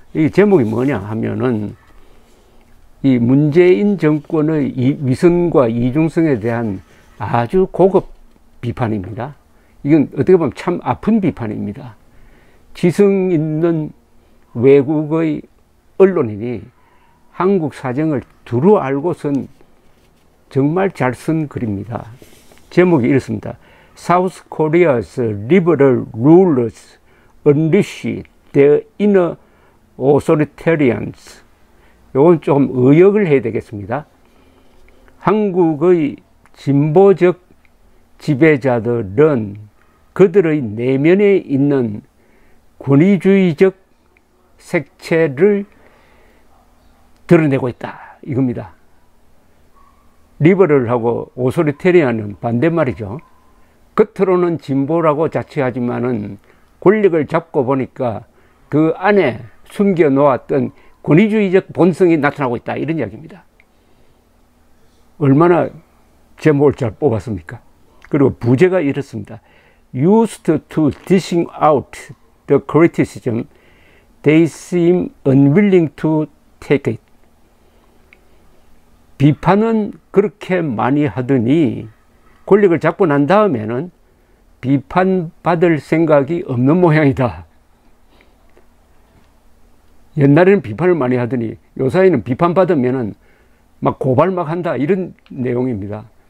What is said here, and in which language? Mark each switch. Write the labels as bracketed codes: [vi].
[ko] 이 제목이 뭐냐 하면은 이 문재인 정권의 위선과 이중성에 대한 아주 고급 비판입니다. 이건 어떻게 보면 참 아픈 비판입니다. 지성 있는 외국의 언론인이 한국 사정을 두루 알고 쓴 정말 잘 쓴 글입니다. 제목이 이렇습니다. [en] South Korea's liberal rulers unleash their inner authoritarians. [ko] 이건 좀 의역을 해야 되겠습니다. 한국의 진보적 지배자들은 그들의 내면에 있는 권위주의적 색채를 드러내고 있다, 이겁니다. 리버럴하고 오소리테리안은 반대말이죠. 겉으로는 진보라고 자처하지만은 권력을 잡고 보니까 그 안에 숨겨 놓았던 권위주의적 본성이 나타나고 있다, 이런 이야기입니다. 얼마나 제목을 잘 뽑았습니까? 그리고 부제가 이렇습니다. [en] Used to dishing out the criticism, they seem unwilling to take it. [ko] 비판은 그렇게 많이 하더니 권력을 잡고 난 다음에는 비판받을 생각이 없는 모양이다. 옛날에는 비판을 많이 하더니 요사이는 비판받으면은 막 고발 막 한다, 이런 내용입니다.